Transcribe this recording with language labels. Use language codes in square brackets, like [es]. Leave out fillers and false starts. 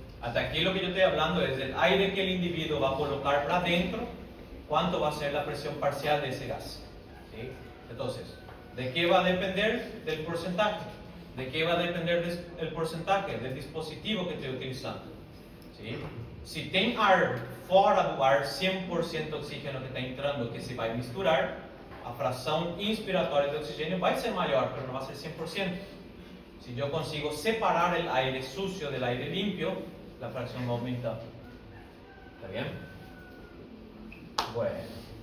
[es] Hasta aquí lo que yo estoy hablando es del aire que el individuo va a colocar para adentro, cuánto va a ser la presión parcial de ese gas, ¿sí? Entonces, ¿de qué va a depender? Del porcentaje. ¿De qué va a depender el porcentaje? Del dispositivo que estoy utilizando, ¿sí? [pt] Si tem ar fora do ar, 100% oxígeno que está entrando, que se vai misturar, a fração inspiratória de oxigênio vai ser maior, [es] pero no va a ser 100%. Si yo consigo separar el aire sucio del aire limpio, la fracción va aumentando. ¿Está bien? Bueno.